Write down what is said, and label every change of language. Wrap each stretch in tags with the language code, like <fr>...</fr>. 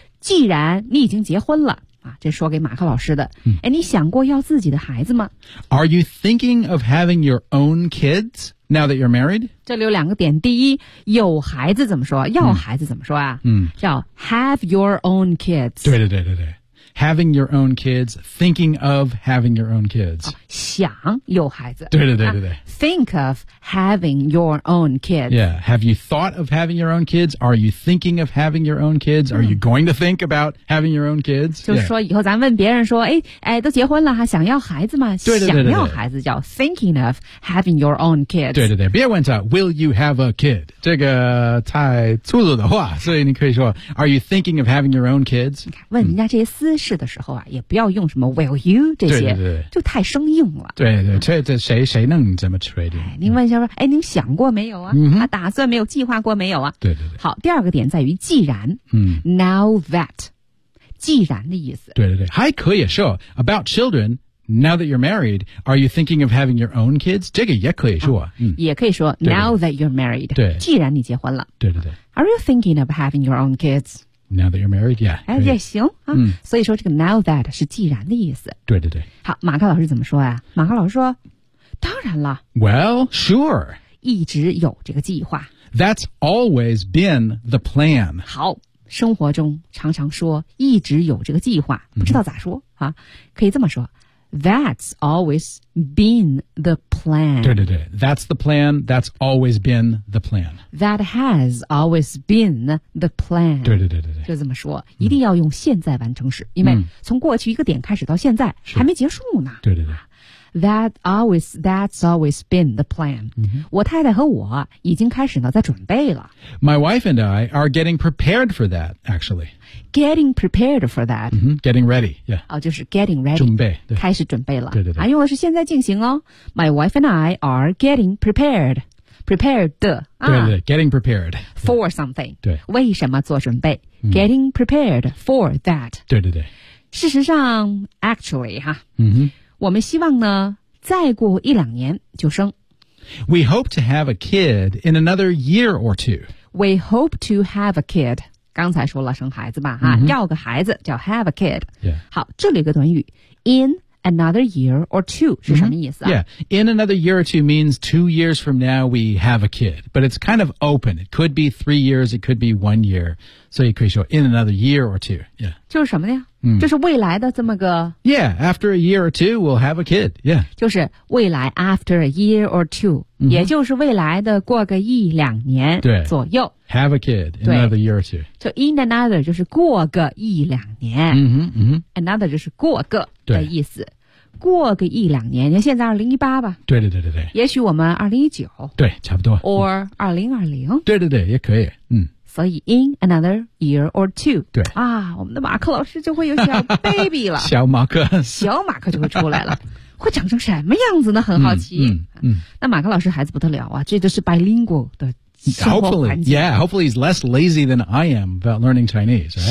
<zh>既然你已经结婚了、啊、这说给马克老师的、嗯哎。你想过要自己的孩子吗</zh> <en>?Are you thinking of having your own kids? Now that you're married?</en> <zh>这里有两个点。第一，有孩子怎么说？要孩子怎么说啊？嗯，叫</zh> <en>have your own kids.</en> <zh>对对对对对。</zh> <en>having your own kids, thinking of having your own kids.、</en> <zh>哦、想有孩子。对对对对对。</zh> <en>Think of having your own kids. Yeah. Have you thought of having your own kids? Are you thinking of having your own kids?、嗯、Are you going to think about having your own kids?</en> <zh>就是说以后咱问别人说、哎、都结婚了想要孩子吗对对对对对想要孩子叫</zh> <en>thinking of having your own kids. 对对对。</en> <zh>别问他</zh> <en>will you have a kid?</en> <zh>这个太粗鲁的话所以你可以说</zh> <en>are you thinking of having your own kids?</en> <zh>你看问人家这些私事的时候啊、嗯、也不要用什么</zh> <en>will you</en> <zh>这些对对对就太生硬了。对 对, 对这谁能这么确定、哎、您问一下说、嗯、哎您想过没有啊、嗯、打算没有计划过没有啊对对对。好第二个点在于既然、嗯、 now that, 既然的意思。对对对还可以说</zh> <en>about children,Now that you're married, are you thinking of having your own kids?</en> <zh>这个也可以说、啊嗯、也可以说</zh> <en>now that you're married,</en> <zh>对既然你结婚了。对对对。</zh> <en>Are you thinking of having your own kids? Now that you're married, yeah.</en> <zh>哎也行、啊嗯、所以说这个</zh> <en>now that</en> <zh>是既然的意思。对对对。好马克老师怎么说啊马克老师说当然了。</zh> <en>Well, sure.</en> <zh>一直有这个计划。</zh> <en>That's always been the plan.</en> <zh>好生活中常常说一直有这个计划不知道咋说、嗯、啊可以这么说。</zh> <en>That's always been the plan.</en> <zh>对对对</zh> <en>That's the plan. That's always been the plan. That has always been the plan.</en> <zh>对对对对对就这么说、嗯、一定要用现在完成时因为从过去一个点开始到现在、嗯、还没结束呢。对对对。</zh> <en>That's always been the plan.、嗯、</en> <zh>我太太和我已经开始呢在准备了。</zh> <en>My wife and I are getting prepared for that, actually. Getting prepared for that.、 Mm-hmm. Getting ready, yeah.、</en> <zh>哦、就是</zh> <en>getting ready.</en> <zh>准备。对开始准备了。对对对、啊。用的是现在进行哦。</zh> <en>My wife and I are getting prepared.</en> <zh>Prepared 的、啊。对对对</zh> <en>getting prepared. For something.</en> <zh>对。为什么做准备、嗯、?</zh> <en>Getting prepared for that.</en> <zh>对对对。事实上 ,actually, 哈。嗯哼。我们希望呢再过一两年就生。</zh> <en>We hope to have a kid in another year or two. We hope to have a kid. 刚才说了生孩子吧、 mm-hmm.</en> <zh>啊、要个孩子叫 have a kid.、</zh> <en>Yeah.</en> <zh>好这里有个短语</zh> <en>in another year or two</en> <zh>是什么意思、啊 mm-hmm.</zh> <en>Yeah, in another year or two means 2 years from now we have a kid. But it's kind of open. It could be 3 years, it could be 1 year.</en> <zh>所以可以说</zh> <en>in another year or two. Yeah.</en> <zh>就是什么呢嗯、就是未来的这么个</zh> <en>Yeah, after a year or two, we'll have a kid. Yeah.</en> <zh>就是未来</zh> <en>after a year or two,、 mm-hmm.</en> <zh>也就是未来的过个一两年左右。</zh> <en>Have a kid in another year or two.</en> <zh>就</zh> <en>in another</en> <zh>就是过个一两年。 Mm-hmm, mm-hmm. Another 就是过个的意思。过个一两年你看现在2018吧对对对对对。也许我们2019。对差不多。</zh> <en>Or 2020。</en> <zh>对对对也可以。嗯。所以</zh> <en>in another year or two</en> <zh>对啊我们的马克老师就会有小 baby 了小马克小马克就会出来了会长成什么样子呢很好奇嗯, 嗯，那马克老师孩子不得了啊这就是 bilingual 的</zh> <en>Hopefully, yeah, hopefully he's less lazy than I am about learning Chinese, right?</en>